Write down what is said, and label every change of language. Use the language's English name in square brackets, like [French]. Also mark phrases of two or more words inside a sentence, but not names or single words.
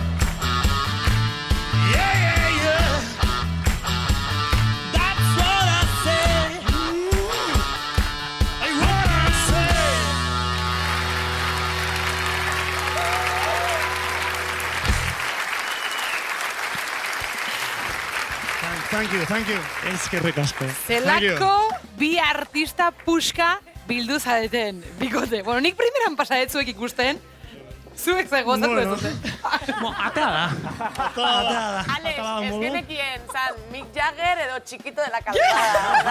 [English] Yeah. That's what I say. What I say. Thank you. [Basque] Eskerrik asko. Zelako bi artista puska bildu zadeten, bikote. Bueno, nik primeran pasadet zuek ikusten, zuek ze gozatu ez dute. Atea da. Alex, ez genekien, zan, Mick Jagger edo Chiquito de la Calzada.